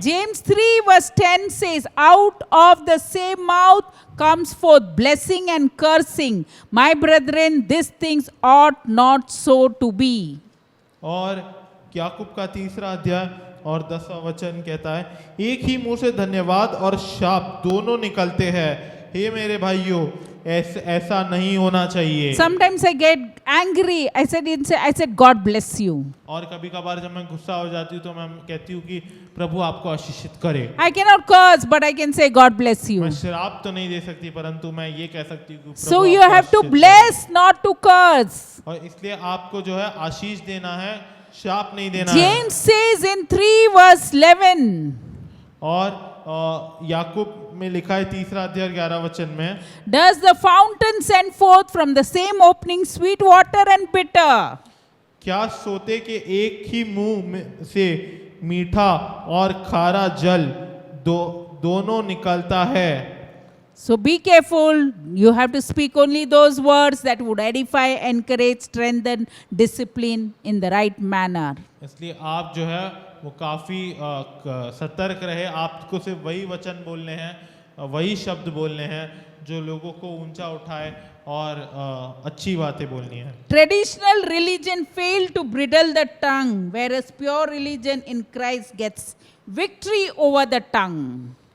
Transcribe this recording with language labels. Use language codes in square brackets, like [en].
[en] James 3 verse 10 says, out of the same mouth comes forth blessing and cursing. My brethren, these things ought not so to be. [hi] और याकूब का 3रा अध्याय और 10वां वचन कहता है, एक ही मुंह से धन्यवाद और शाप दोनों निकलते हैं। हे मेरे भाइयों, ऐसा नहीं होना चाहिए। [en] Sometimes I get angry. I said, God bless you. [hi] और कभी कभार जब मैं गुस्सा हो जाती हूँ तो मैं कहती हूँ कि प्रभु आपको आशीषित करे। [en] I cannot curse, but I can say, God bless you. [hi] मैं श्राप तो नहीं दे सकती, परंतु मैं ये कह सकती हूँ कि प्रभु [en] So you [hi] आपको [en] have to [hi] आशीषित करे। [en] bless, not to curse. [hi] और इसलिए आपको जो है आशीष देना है, शाप नहीं देना है। [en] James says in 3 verse 11, [hi] और याकूब में लिखा है 3रा अध्याय 11 वचन में, [en] does the fountain send forth from the same opening sweet water and bitter? [hi] क्या सोते के एक ही मुंह में से मीठा और खारा जल दोनों निकलता है? [en] So be careful. You have to speak only those words that would edify, encourage, strengthen, discipline in the right manner. [hi] इसलिए आप जो है वो काफी सतर्क रहे। आपको सिर्फ वही वचन बोलने हैं, वही शब्द बोलने हैं जो लोगों को ऊंचा उठाए और अच्छी बातें बोलनी है। [en] Traditional religion failed to bridle the tongue, whereas pure religion in Christ gets victory over the tongue.